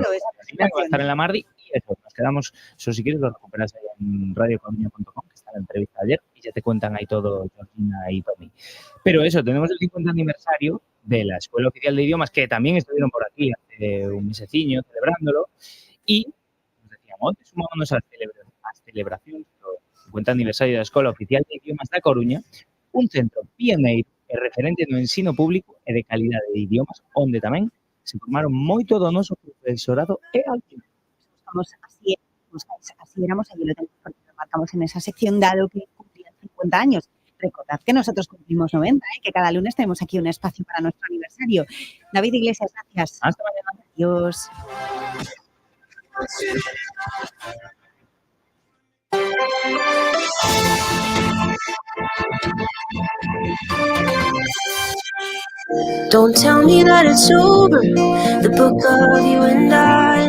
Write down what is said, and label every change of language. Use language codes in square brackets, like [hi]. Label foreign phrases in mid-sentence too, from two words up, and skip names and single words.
[es] Va a estar en la Mardi y eso, nos quedamos, eso si quieres lo recuperas ahí en radiocoruña.com, que está la entrevista de ayer, y ya te cuentan ahí todo Georgina y Tommy. Pero eso, tenemos el 50 aniversario de la Escuela Oficial de Idiomas, que también estuvieron por aquí hace un meseciño celebrándolo, y nos decíamos, sumámonos a la celebración del 50 aniversario de la Escuela Oficial de Idiomas [gl] da Coruña, un centro pioneiro e referente no ensino público e de calidade de idiomas, onde tamén se formaron moito do noso profesorado e alumnos. [es] Así éramos, aquí lo tenemos, porque lo marcamos en esa sección, dado que cumplían 50 años. Recordad que nosotros cumplimos 90, que cada lunes tenemos aquí un espacio para nuestro aniversario. David Iglesias, gracias. Hasta mañana. Adiós. [en] Don't tell me that it's over, the book of you and I.